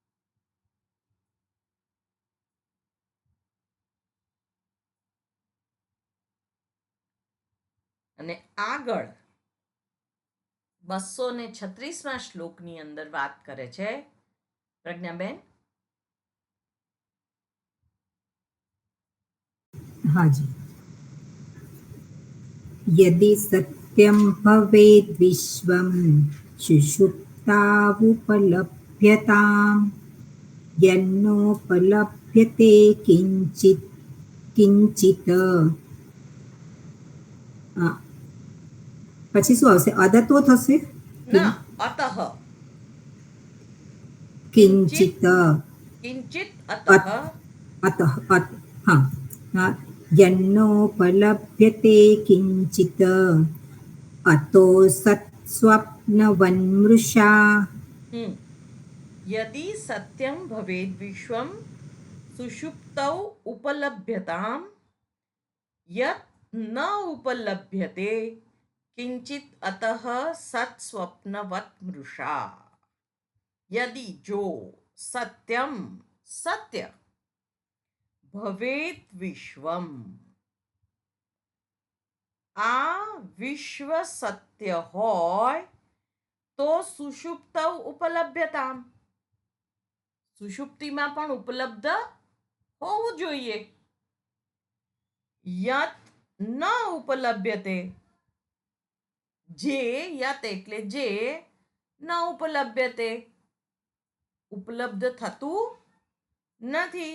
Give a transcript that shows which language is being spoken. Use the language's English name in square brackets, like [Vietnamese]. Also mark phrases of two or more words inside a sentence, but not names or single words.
[Gujarati] અને આગળ 236મા શ્લોકની અંદર વાત કરે છે પ્રજ્ઞાબેન. હાજી. [Sanskrit] यदि सत्यं भवेद् विश्वं सुषुप्तावुपलभ्यताम् यन्नोपलभ्यते किञ्चित् किञ्चित् [Gujarati] પછી શું આવશે? અદતો થશે? ના, અતઃ [Sanskrit] કિંચિત કિંચિત અતઃ અતઃ હા यन्नोपलभ्यते किञ्चित् अतो सत्स्वप्नवन्मृषा यदि सत्यं भवेद् विश्वं सुषुप्तौ उपलभ्यताम् यत् न उपलभ्यते किंचित अतः सत्स्वप्नवत् मृषा. यदि जो सत्यम सत्य भवेत विश्वम [Gujarati] આ વિશ્વ સત્ય હોય તો [Sanskrit] સુષુપ્તૌ ઉપલભ્યતામ [Gujarati] સુષુપ્તિમાં પણ ઉપલબ્ધ હોવું જોઈએ. [Sanskrit] યત ન ઉપલભ્યતે [Gujarati] જે યત એટલે જે [Sanskrit] ન ઉપલભ્યતે [Gujarati] ઉપલબ્ધ થતું નથી.